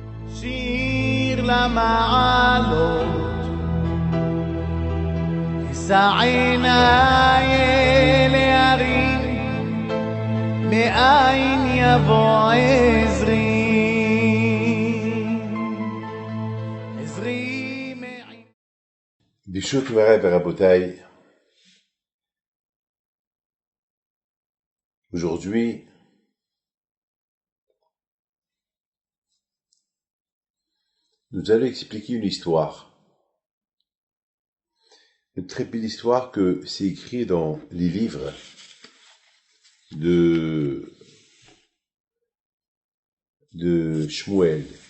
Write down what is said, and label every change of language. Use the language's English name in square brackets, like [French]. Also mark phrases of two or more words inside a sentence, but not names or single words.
[Hebrew] שיר למעלות, אשא עיניי אל ההרים, מאין יבוא עזרי. עזרי מעין. ברשות מוריי ורבותיי, [French] aujourd'hui, nous allons expliquer une histoire. Une très belle histoire que c'est écrit dans les livres de Shmuel.